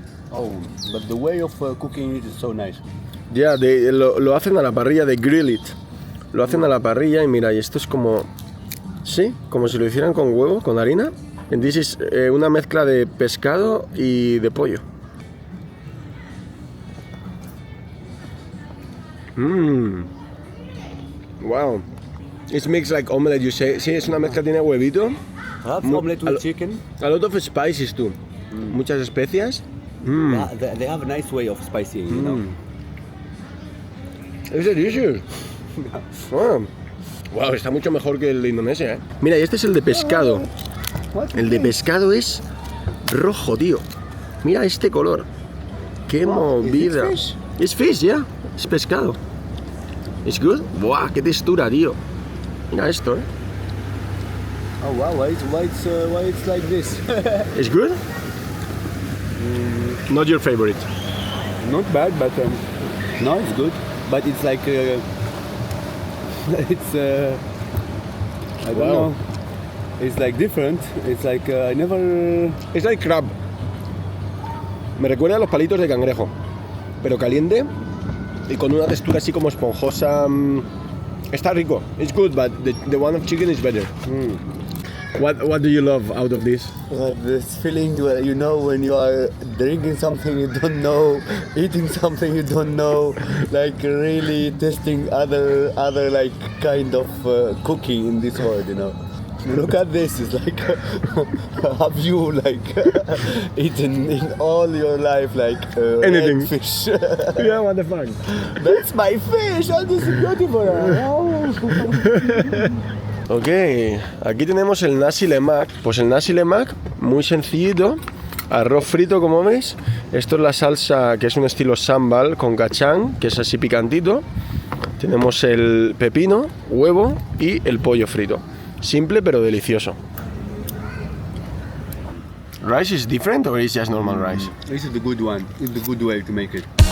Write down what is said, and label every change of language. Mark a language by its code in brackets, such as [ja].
[en] Oh, but the way of cooking it is so nice. [es] Ya, lo hacen a la parrilla, de [en] grill it. [es] Lo hacen a la parrilla y mira, y esto es como... Sí, como si lo hicieran con huevo, con harina. [en] And this is [es] una mezcla de pescado y de pollo. [en] Wow. It's mixed like omelette, you say. [es] Sí, es una mezcla, tiene huevito. [en] Omelette with chicken. A lot of spices too. [es] Muchas especias. [en] Yeah, they have a nice way of spicing, you know. It's delicious. [es] Wow, está mucho mejor que el de Indonesia, ¿eh? Mira, y este es el de pescado. El de pescado es rojo, tío. Mira este color. Qué movida. Es fish, ya. Es pescado. ¿Es good? Buah, qué textura, tío. Mira esto, [en] Oh wow, why it's like this? [es] ¿Es good? [en] Not your favorite. Not bad, but no, it's good. But it's like it's I don't know. It's like different. It's like I never. Es like crab. [es] Me recuerda a los palitos de cangrejo, pero caliente y con una textura así como esponjosa. Está rico. [en] It's good, but the one of chicken is better. What do you love out of this? This feeling where you know when you are drinking something you don't know, eating something you don't know, like really tasting other like kind of cooking in this world, you know. Look at this, it's like have you like eaten in all your life like Anything. fish? Yeah, what the fuck? That's my fish, oh, this is beautiful. [es] Ok, aquí tenemos el nasi lemak. Pues el nasi lemak, muy sencillito. Arroz frito, como veis. Esto es la salsa que es un estilo sambal con kachang, que es así picantito. Tenemos el pepino, huevo y el pollo frito. Simple pero delicioso. [en] Rice is different or is just normal rice? This is the good one. It's the good way to make it.